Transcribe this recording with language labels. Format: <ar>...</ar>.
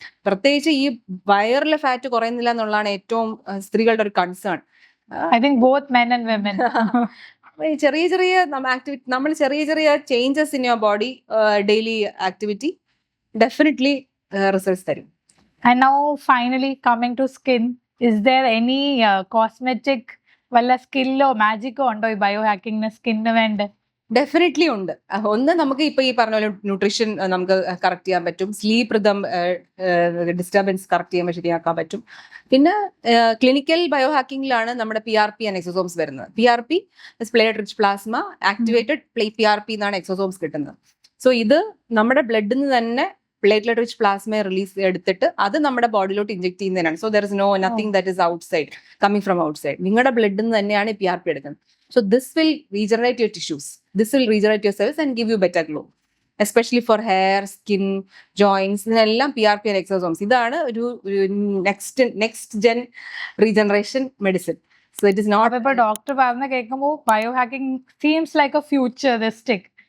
<ml>പ്രത്യേകിച്ച് ഈ വയറിലെ ഫാറ്റ് കുറയുന്നില്ല എന്നുള്ളതാണ് ഏറ്റവും സ്ത്രീകളുടെ ഒരു concern.</ml> <en>I think both men and women.</en> <ml>ചെറിയ ചെറിയ ആക്ടിവിറ്റി, നമ്മൾ ചെറിയ changes in your body, daily activity definitely results തരും.</ml> <en>And now finally coming to skin, is there any cosmetic</en> <ml>വല്ല സ്കില്ലോ മാജിക്കോ ഉണ്ടോ ഈ ബയോ ഹാക്കിങ്ങിന് സ്കിന്നിന് വേണ്ട? ഡെഫിനറ്റ്ലി ഉണ്ട്. ഒന്ന്, നമുക്ക് ഇപ്പൊ ഈ പറഞ്ഞ പോലെ ന്യൂട്രീഷൻ നമുക്ക് കറക്റ്റ് ചെയ്യാൻ പറ്റും, സ്ലീപ്പ് റിതം ഡിസ്റ്റർബൻസ് കറക്റ്റ് ചെയ്യാൻ ശരിയാക്കാൻ പറ്റും. പിന്നെ ക്ലിനിക്കൽ ബയോ ഹാക്കിങ്ങിലാണ് നമ്മുടെ PRP ആൻഡ് എക്സോസോംസ് വരുന്നത്. PRP plate rich plasma activated PRP എന്നാണ് എക്സോസോംസ് കിട്ടുന്നത്. സോ ഇത് നമ്മുടെ ബ്ലഡിൽ നിന്ന് തന്നെ പ്ലേറ്റ്ലെറ്റ് റിച്ച് പ്ലാസ്മയെ റിലീസ് എടുത്തിട്ട് അത് നമ്മുടെ ബോഡിയിലോട്ട് ഇഞ്ചെക്ട് ചെയ്യുന്നതിനാണ്.</ml> <en>So there is nothing that is outside, coming from outside.</en> <ml>നിങ്ങളുടെ ബ്ലഡിൽ നിന്ന് തന്നെയാണ് PRP എടുക്കുന്നത്.</ml> <en>So this will regenerate your tissues. This will regenerate your cells and give you better glow. Especially for hair, skin, joints. ഇതിനെല്ലാം PRP and exosomes.</en> <ml>ഇതാണ് ഒരു next gen regeneration medicine.</ml> <en>So it is not.</en> <ml>ഇപ്പൊ doctor പറഞ്ഞ കേൾക്കുമ്പോൾ bio hacking</ml> <en>Seems like a futuristic.</en>